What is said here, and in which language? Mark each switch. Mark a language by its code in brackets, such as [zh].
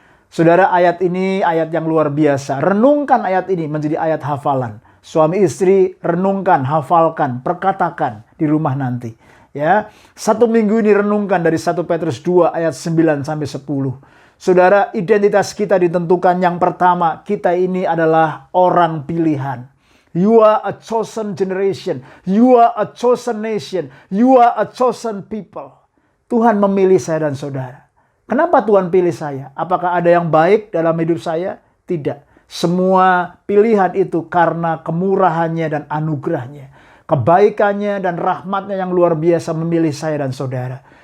[id] Saudara, ayat ini ayat yang luar biasa. Renungkan ayat ini menjadi ayat hafalan. Suami istri renungkan, hafalkan, perkatakan di rumah nanti. Ya, 1 minggu ini renungkan dari 1 Petrus 2 ayat 9 sampai 10. Saudara, identitas kita ditentukan yang pertama, kita ini adalah orang pilihan. [en] You are a chosen generation. You are a chosen nation. You are a chosen people. [id] Tuhan memilih saya dan saudara. Kenapa Tuhan pilih saya? Apakah ada yang baik dalam hidup saya? Tidak. Semua pilihan itu karena kemurahannya dan anugerahnya. Kebaikannya dan rahmatnya yang luar biasa memilih saya dan saudara.